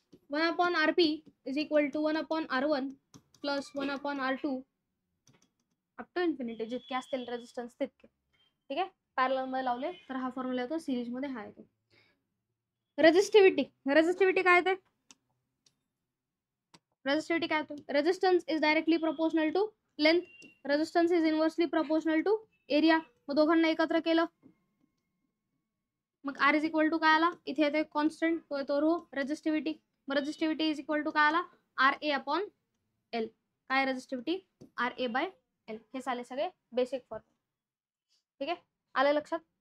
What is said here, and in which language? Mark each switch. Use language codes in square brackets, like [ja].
[en] One upon RP is equal to 1 upon R1 plus 1 upon R2 up to infinity. [mr] जितके असतील resistance तितके. ठीक आहे. पॅरलल मध्ये लावले तर हा फॉर्म्युला येतो. सिरीज मध्ये हा येतो. रेजिस्टिव्हिटी. रेजिस्टिव्हिटी काय येते? रेजिस्टिव्हिटी काय होतो? [en] Resistance is directly proportional to length. Resistance is inversely proportional to area. [mr] मग दोघांना एकत्र केलं मग R इज इक्वल टू काय आला? इथे येते कॉन्स्टंट, तो येतो रो. रेजिस्टिव्हिटी. मग रेजिस्टिव्हिटी इज इक्वल टू काय आला? [en] RA upon L. [mr] काय रेजिस्टिव्हिटी? [en] RA by L. [mr] हे झाले सगळे बेसिक फॉर्म्युले. ठीक आहे. आले लक्षात?